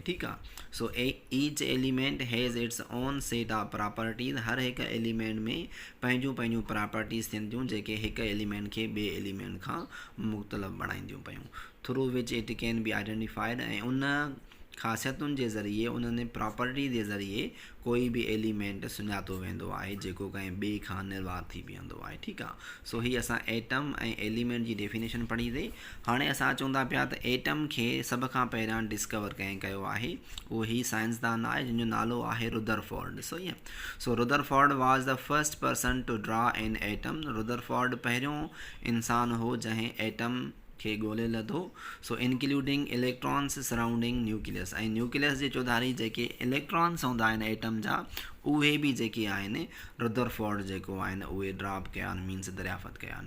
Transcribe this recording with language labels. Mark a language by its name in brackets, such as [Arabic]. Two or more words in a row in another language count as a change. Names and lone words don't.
[Sindhi] ठीकु आहे। [English] So each element has its own set of properties. [Sindhi] हर हिकु एलिमेंट में पंहिंजूं पंहिंजूं प्रॉपर्टीज़ थियनि थियूं जेके हिकु एलिमेंट खे ॿिए एलिमेंट खां मुख़्तलिफ़ बणाईंदियूं पियूं। [English] through which it can be identified, [Sindhi] ऐं उन ख़ासियतुनि जे ज़रिए, उन्हनि प्रॉपर्टी जे ज़रिए कोई बि एलिमेंट सुञातो वेंदो आहे जेको कंहिं ॿिए खां निर्वात थी बीहंदो आहे। ठीकु आहे। सो हीअ असां एटम ऐं एलिमेंट जी डेफिनेशन पढ़ीसीं। हाणे असां चऊं था पिया त एटम खे सभ खां पहिरियां डिस्कवर कंहिं कयो आहे, उहो ही साइंसदान आहे जंहिंजो नालो आहे रुदरफोर्ड। [English] सो ईअं। So Rutherford was the first person to draw an atom. [Sindhi] रुदरफोर्ड पहिरियों इंसानु हो जंहिं एटम खे ॻोल्हे लधो। [English] So including electrons surrounding nucleus, [Sindhi] ऐं न्यूक्लियस जे चौधारी जेके इलेक्ट्रॉन्स हूंदा आहिनि एटम जा उहे बि जेके आहिनि रुदरफोर्ड जेको आहिनि उहे ड्रॉप कया आहिनि, मीन्स दरियाफ़त कया आहिनि।